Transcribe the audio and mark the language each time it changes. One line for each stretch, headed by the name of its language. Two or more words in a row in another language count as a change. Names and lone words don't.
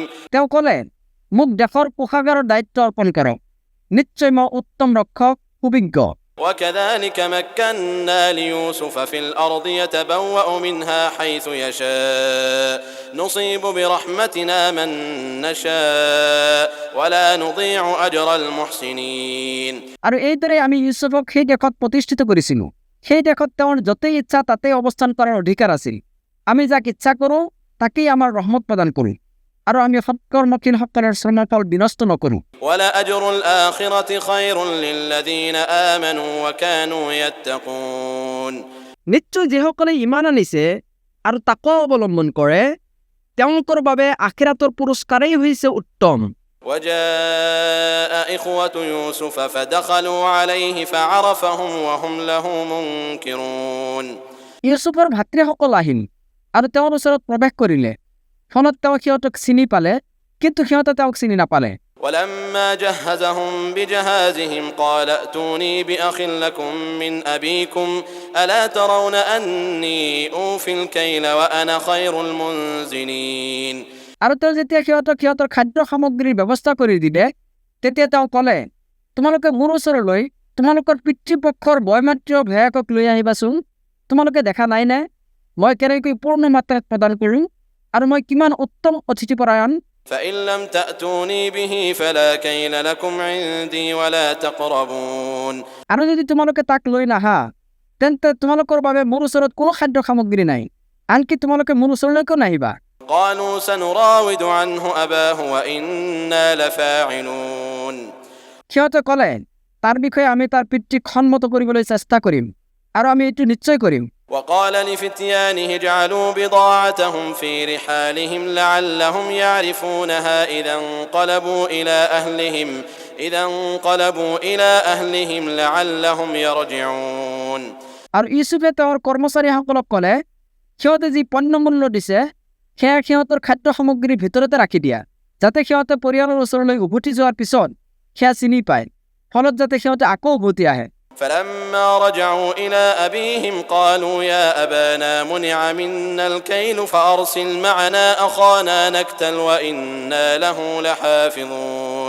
Assamese: তেওঁ ক'লে, মোক দেশৰ কোষাগাৰৰ দায়িত্ব অৰ্পণ কৰক, নিশ্চয় মই উত্তম ৰক্ষক, সুবিজ্ঞ।
Arabic: وكذلك مكنا ليوسف في الأرض يتبوأ منها حيث يشاء نصيب برحمتنا من نشاء ولا نضيع أجر المحسنين
Assamese: আৰু এইদৰে আমি ইউচুফক সেই দেশত প্ৰতিষ্ঠিত কৰিছিলোঁ। সেই দেশত তেওঁৰ য'তেই ইচ্ছা তাতেই অৱস্থান কৰাৰ অধিকাৰ আছিল। আমি যাক ইচ্ছা কৰোঁ তাকেই আমাৰ ৰহমত প্ৰদান কৰোঁ আৰু আমি সৎকৰ্মশীলসকলৰ শ্ৰমফল বিনষ্ট নকৰোঁ।
Arabic: ولأجر الآخرة خير للذين آمنوا وكانوا يتقون
Assamese: নিশ্চয় যিসকলে ইমান আনিছে আৰু তাকো অৱলম্বন কৰে তেওঁলোকৰ বাবে আখিৰাতৰ পুৰস্কাৰেই হৈছে উত্তম।
Arabic: وجاء إخوة يوسف فدخلوا عليه فعرفهم وهم له منكرون
Assamese: ইউচুফৰ ভাতৃসকল আহিল আৰু তেওঁৰ ওচৰত প্ৰৱেশ কৰিলে। ফলত তেওঁ সিহঁতক চিনি পালে, কিন্তু সিহঁতে তেওঁক চিনি নাপালে।
Arabic: ولما جهزهم بجهازهم قال ائتوني بأخ لكم من أبيكم ألا ترون أني أوفي الكيل وأنا خير المنزلين
Assamese: আৰু তেওঁ যেতিয়া সিহঁতৰ খাদ্য সামগ্ৰীৰ ব্যৱস্থা কৰি দিলে, তেতিয়া তেওঁ ক'লে, তোমালোকে মোৰ ওচৰলৈ তোমালোকৰ পিতৃপক্ষৰ বয়মাতৃৰ ভেয়াকক লৈ আহিবাচোন। তোমালোকে দেখা নাইনে মই কেনেকৈ পূৰ্ণ মাত্ৰাত প্ৰদান কৰোঁ আৰু মই কিমান উত্তম অতিথিপৰায়ণ।
Arabic: فإن لم تأتوني به فلا كيل لكم عندي ولا تقربون
Assamese: আৰু যদি তোমালোকে তাক লৈ নাহা তেন্তে তোমালোকৰ বাবে মোৰ ওচৰত কোনো খাদ্য সামগ্ৰী নাই, আনকি তোমালোকে মোৰ ওচৰলৈকো নাহিবা।
Arabic: قالوا سنراود عنه أباه وإنا لفاعلون
Assamese: সিহঁতে ক'লে, তাৰ বিষয়ে আমি তাৰ পিতৃক সন্মত কৰিবলৈ চেষ্টা কৰিম আৰু আমি এইটো নিশ্চয় কৰিম।
Arabic: وقال لفتيانه اجعلوا بضاعتهم في رحالهم لعلهم يعرفونها إذا انقلبوا إلى أهلهم لعلهم يرجعون
Assamese: আৰু ইউচুফে তেওঁৰ কৰ্মচাৰীসকলক ক'লে, সিহঁতে যি পণ্যমূল্য দিছে সেয়া সিহঁতৰ খাদ্য সামগ্ৰীৰ ভিতৰতে ৰাখি দিয়া, যাতে সিহঁতে পৰিয়ালৰ ওচৰলৈ উভতি যোৱাৰ পিছত সেয়া চিনি পায়, ফলত যাতে সিহঁতে আকৌ উভতি আহে।
Arabic: فلما رجعوا إلى أبيهم قالوا يا أبانا منع منا الكيل فأرسل معنا أخانا نكتل وإنا له لحافظون